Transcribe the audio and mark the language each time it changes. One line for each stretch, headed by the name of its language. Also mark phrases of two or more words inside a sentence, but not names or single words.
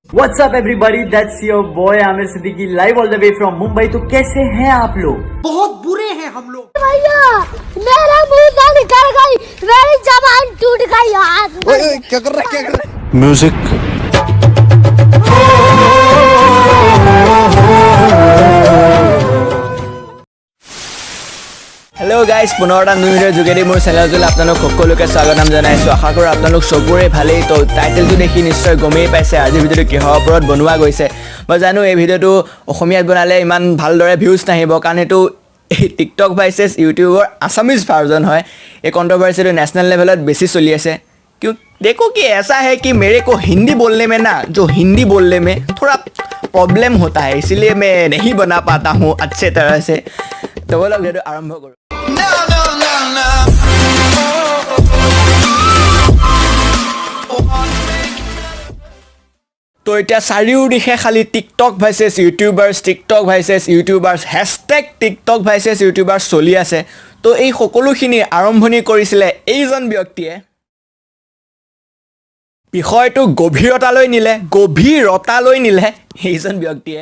English: What's up everybody, that's your boy Amir Siddiqui live all the way from Mumbai।
Hindi: तो कैसे हैं आप लोग? बहुत बुरे हैं हम लोग। भैया मेरा मुंह निकल गई, मेरी जबान टूट गई यार। क्या कर रहा है, क्या कर रहा है? म्यूजिक
Assamese: হেল্ল' গাইজ পুনৰ এটা
English: new videoৰ
Assamese: যোগেদি মোৰ চেনেলটোলৈ আপোনালোক সকলোকে স্বাগতম জনাইছোঁ। আশা কৰোঁ আপোনালোক চবৰে ভালেই। তো টাইটেলটো দেখি নিশ্চয় গমেই পাইছে আজিৰ ভিডিঅ'টো কিহৰ ওপৰত বনোৱা গৈছে। মই জানো এই ভিডিঅ'টো অসমীয়াত বনালে ইমান ভালদৰে ভিউজ নাহিব, কাৰণ এইটো
English: TikTok versus YouTubeৰ Assamese version
Assamese: হয়। এই কণ্ট্ৰভাৰ্চিটো
English: national levelত
Assamese: বেছি চলি আছে।
Hindi: क्यों देखो कि ऐसा है कि मेरे को हिंदी बोलने में ना, जो हिंदी बोलने में थोड़ा प्रॉब्लम होता है, इसलिए मैं नहीं बना पाता हूँ अच्छे तरह से। तो वो लोग वीडियो आरंभ करो।
Assamese: तो এতিয়া চাৰিওদিশে খালি
English: TikTok versus YouTubers hashtag TikTok versus YouTubers
Assamese: চলি আছে। তো এই সকলোখিনি আৰম্ভণি কৰিছিলে এইজন ব্যক্তিয়ে। বিষয়টো গভীৰতালৈ নিলে সেইজন ব্যক্তিয়ে।